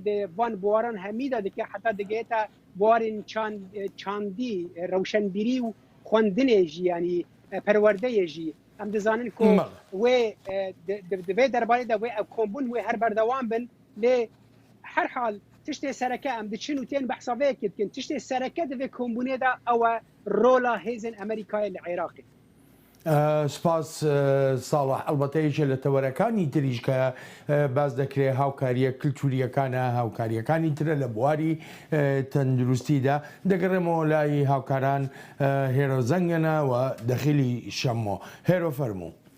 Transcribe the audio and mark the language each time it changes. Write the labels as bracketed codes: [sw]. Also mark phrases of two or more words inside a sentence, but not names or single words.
[ku] di van buwaran hemî de dike heta digêta buwarên çandî rewşenbîrî û xwendinê jî yanî perwerdeyê jî em dizanin ku wê divê derbarê de wê ew kombûn wê her berdewam bin lê her hal tiştê sereke em diçin û tên behsa vê dikin tiştê sereke divê kombûnê de ew e rola hêzên Amerîkayê li Iraqê [ckb] سپاس ساڵح ئەلبەتەیەکە لە تەوەرەکانی تریش کە باز دەکرێت هاوکاریە کللتوریەکانە هاوکاریەکانی ترە لە بواری تەندروستیدا دەگەڕێمەوە لای هاوکاران هێرۆ زەنگەنە و دەخیلی شەمۆ هێرۆ فەرموو